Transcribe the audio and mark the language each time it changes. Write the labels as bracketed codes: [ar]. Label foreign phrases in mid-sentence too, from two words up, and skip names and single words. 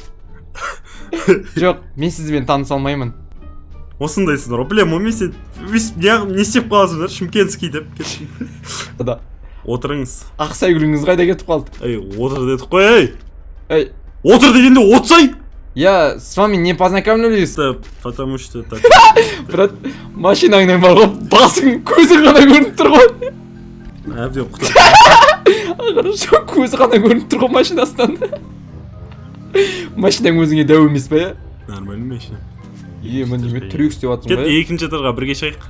[kk] Жоқ, мен сізбен таныса алмаймын. Осындайсыңдар, білем, мен сен не істеп қаласыңдар, Шымкентский деп. Отырыңыз. Ақсай күліңіз қайда кетіп қалды? Отыр дедік қой, Отыр дегенде отсай! [ru] Я с вами не познакомлюсь. Потому что так. [kk] Брат, машинаңнан бар ғой, басың, көзі ғана көрініп тұр ғой. Әбден құтыр. Хорошо, көзі ғана көрініп тұр ғой машинасынан. Машинаң өзіңе дәу емес па, [ru] Нормально машина. [kk] Мен түрек істеп атырмын ба? Кет, екінші этажға бірге шығайық.